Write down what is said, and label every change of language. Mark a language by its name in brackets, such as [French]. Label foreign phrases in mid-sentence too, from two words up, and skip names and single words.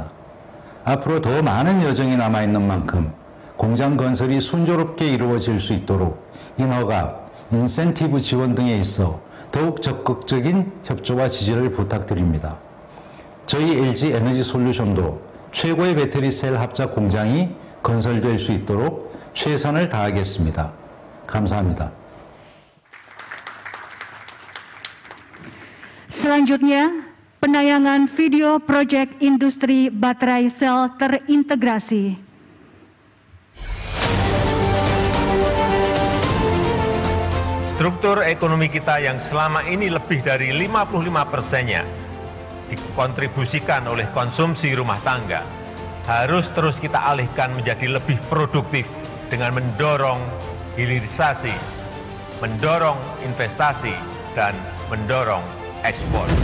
[Korean] 앞으로 더 많은 여정이 남아있는 만큼 공장 건설이 순조롭게 이루어질 수 있도록 인허가, 인센티브 지원 등에 있어 더욱 적극적인 협조와 지지를 부탁드립니다. 저희 LG 에너지 솔루션도 최고의 배터리 셀 합작 공장이 건설될 수 있도록 최선을 다하겠습니다. 감사합니다. [Indonesian] Selanjutnya, penayangan video proyek industri baterai sel terintegrasi. Struktur ekonomi kita yang selama ini lebih dari 55%-nya dikontribusikan oleh konsumsi rumah tangga harus terus kita alihkan menjadi lebih produktif dengan mendorong hilirisasi, mendorong investasi, dan mendorong ekspor.